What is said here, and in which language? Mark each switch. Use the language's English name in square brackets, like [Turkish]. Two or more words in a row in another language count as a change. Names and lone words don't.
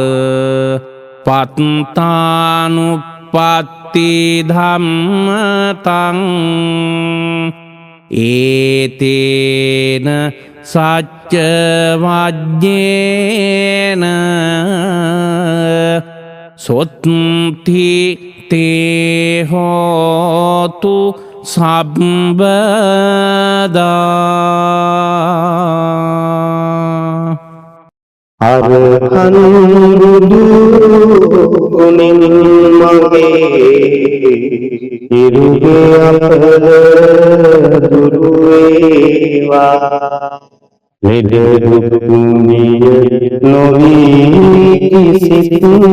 [Pali] පත්තානුපත්ති ධම්මතං ඒතේන සච්ච වජ්ජේන සොත්ති තේ හෝතු සබ්බදා [Sinhala] අරහං බුදු ගුණින් මගේ ඉරුගේ අපල දුරු වේවා ලෙඩ දුක් නිය නොවී කිසිත්